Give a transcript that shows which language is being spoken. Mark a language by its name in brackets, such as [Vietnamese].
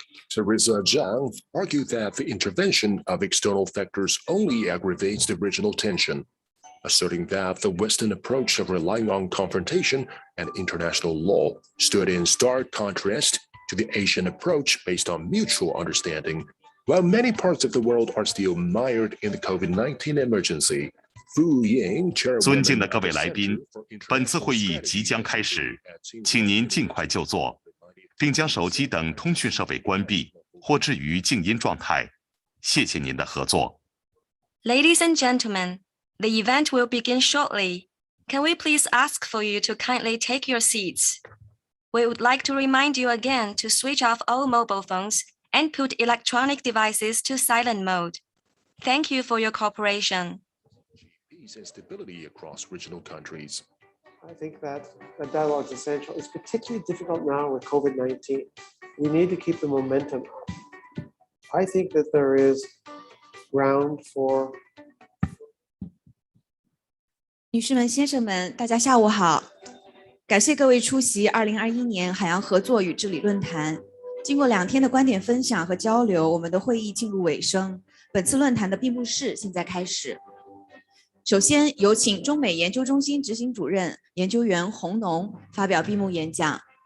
[English] Teresa Zhang argued that the intervention of external factors only aggravates the original tension, asserting that the Western approach of relying on confrontation and international law stood in stark contrast to the Asian approach based on mutual understanding. While many parts of the world are still mired in the COVID-19 emergency, [Chinese] 尊敬的各位来宾，本次会议即将开始，请您尽快就座，并将手机等通讯设备关闭或置于静音状态。谢谢您的合作。 [English] Ladies and gentlemen, the event will begin shortly. Can we please ask for you to kindly take your seats? We would like to remind you again to switch off all mobile phones and put electronic devices to silent mode. Thank you for your cooperation. Peace and stability across regional countries. I think that dialogue is essential. It's particularly difficult now with COVID-19. We need to keep the momentum up. I think that there is ground for [Chinese] 女士们、先生们，大家下午好！感谢各位出席2021年海洋合作与治理论坛。经过2天的观点分享和交流，我们的会议进入尾声。本次论坛的闭幕式现在开始。首先，有请中美研究中心执行主任研究员洪农发表闭幕演讲。